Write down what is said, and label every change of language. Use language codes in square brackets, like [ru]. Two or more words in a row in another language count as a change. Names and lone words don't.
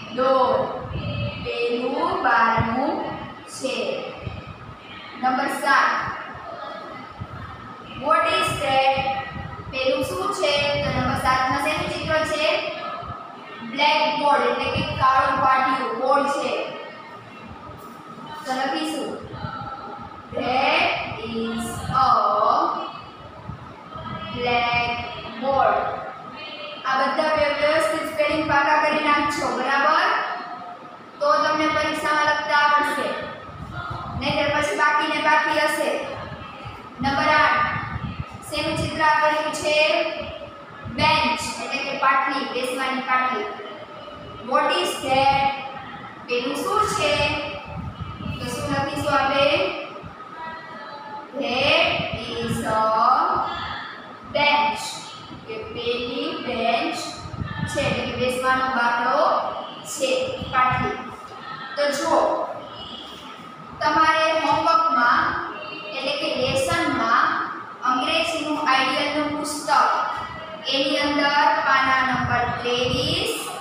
[gu] પેલું બારણું છે. નંબર 7 [en] What is that [gu] પેલું શું છે તો નંબર 7 માં શેનું ચિત્ર છે [en] black board [gu] એટલે કે કાળું પાટિયું બોર્ડ છે તો લખીશું [en] that is a [gu] blackboard આ બધા વ્યવસ્થિત સ્પેલિંગ પાકા કરી નાખજો બરાબર તો તમને પરીક્ષામાં લખતા આવડશે નહીતર પછી બાકીને બાકી હશે નંબર 8 શેનું ચિત્ર આપેલું છે બેન્ચ એટલે કે પાટલી બેસવાની પાટલી [en] What is that [gu] પેલું શું છે તો શું લખીશું આપણે [en] that is a bench [gu] કે પેલી બેન્ચ છે એટલે કે બેસવાનો બાકડો છે પાટલી તો જો તમારે હોમવર્કમાં એટલે કે લેસનમાં અંગ્રેજીનું આઈડિયલનું પુસ્તક એની અંદર પાના નંબર 23